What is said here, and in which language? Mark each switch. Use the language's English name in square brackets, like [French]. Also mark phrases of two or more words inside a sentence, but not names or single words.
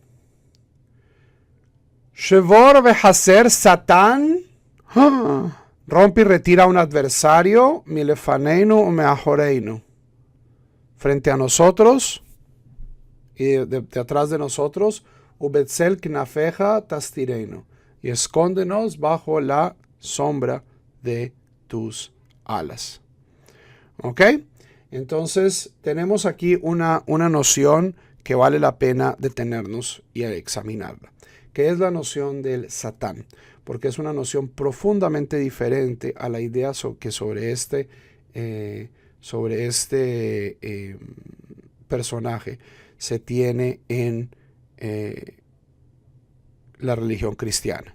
[Hebrew] שבור והסר שטן [Spanish] rompe y retira a un adversario, [Hebrew] מלפנינו ומאחרינו, [Spanish] frente a nosotros y de atrás de nosotros, [Hebrew] ובצל כנפיך תסתירנו, [Spanish] y escóndenos bajo la sombra de tus alas. ¿Ok? Entonces tenemos aquí una noción que vale la pena detenernos y examinarla, que es la noción del Satán, porque es una noción profundamente diferente a la idea que sobre este personaje se tiene en la religión cristiana.